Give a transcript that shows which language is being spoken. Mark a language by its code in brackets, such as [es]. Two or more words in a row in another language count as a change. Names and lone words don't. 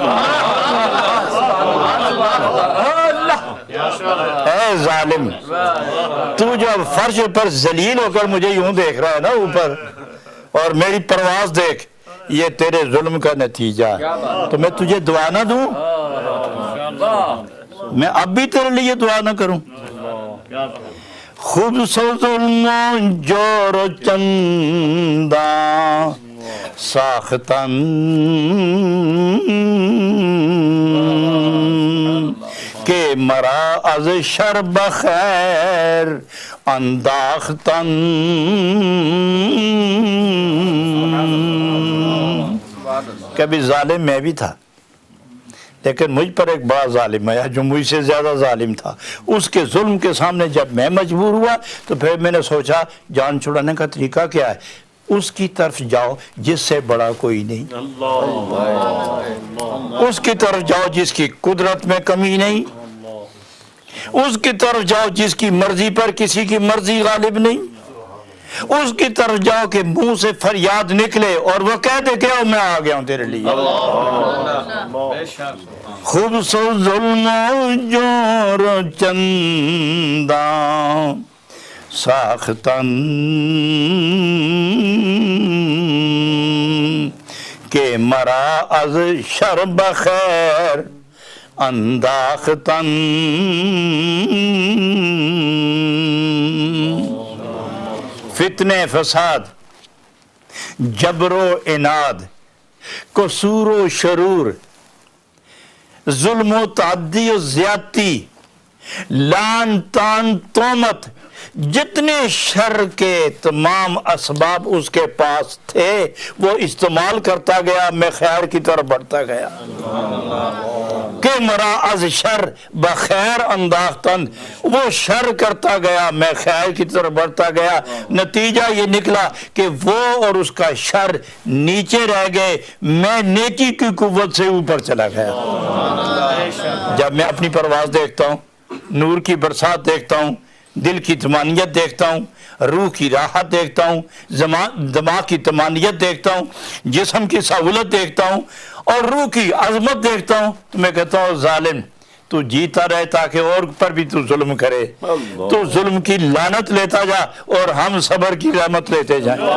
[ur] اے ظالم، تو جو فرش پر ذلیل ہو کر مجھے یوں دیکھ رہا ہے نا اوپر، اور میری پرواز دیکھ، یہ تیرے ظلم کا نتیجہ ہے۔ تو میں تجھے دعا نہ دوں؟ میں اب بھی تیرے لیے دعا نہ کروں؟ [fa] خود سو ظلم جور و چندہ ساختن کہ مرا از شر بخیر انداختن۔ [ur] کبھی ظالم میں بھی تھا، لیکن مجھ پر ایک بڑا ظالم آیا جو مجھ سے زیادہ ظالم تھا۔ اس کے ظلم کے سامنے جب میں مجبور ہوا تو پھر میں نے سوچا جان چھڑانے کا طریقہ کیا ہے؟ اس کی طرف جاؤ جس سے بڑا کوئی نہیں، اس کی طرف جاؤ جس کی قدرت میں کمی نہیں، اس کی طرف جاؤ جس کی مرضی پر کسی کی مرضی غالب نہیں، اس کی طرف جاؤ کہ منہ سے فریاد نکلے اور وہ کہہ دے کہ میں آ گیا ہوں تیرے لیے۔ [fa] خود سو ظلم جور چندہ ساختن کہ مرا از شر بخیر انداختن۔ [ur] فتنے فساد، جبر و عناد، قصور و شرور، ظلم و تعدی و زیادتی، لعن تان تہمت، جتنے شر کے تمام اسباب اس کے پاس تھے وہ استعمال کرتا گیا، میں خیر کی طرف بڑھتا گیا۔ [fa] کہ مرا از شر بخیر انداختن، [ur] وہ شر کرتا گیا میں خیر کی طرف بڑھتا گیا۔ نتیجہ یہ نکلا کہ وہ اور اس کا شر نیچے رہ گئے، میں نیکی کی قوت سے اوپر چلا گیا۔ جب میں اپنی پرواز دیکھتا ہوں، نور کی برسات دیکھتا ہوں، دل کی طمانینت دیکھتا ہوں، روح کی راحت دیکھتا ہوں، دماغ کی طمانینت دیکھتا ہوں، جسم کی سہولت دیکھتا ہوں اور روح کی عظمت دیکھتا ہوں، تو میں کہتا ہوں ظالم تو جیتا رہے تاکہ اور پر بھی تو ظلم کرے، تو ظلم کی لعنت لیتا جا اور ہم صبر کی رحمت لیتے جائیں۔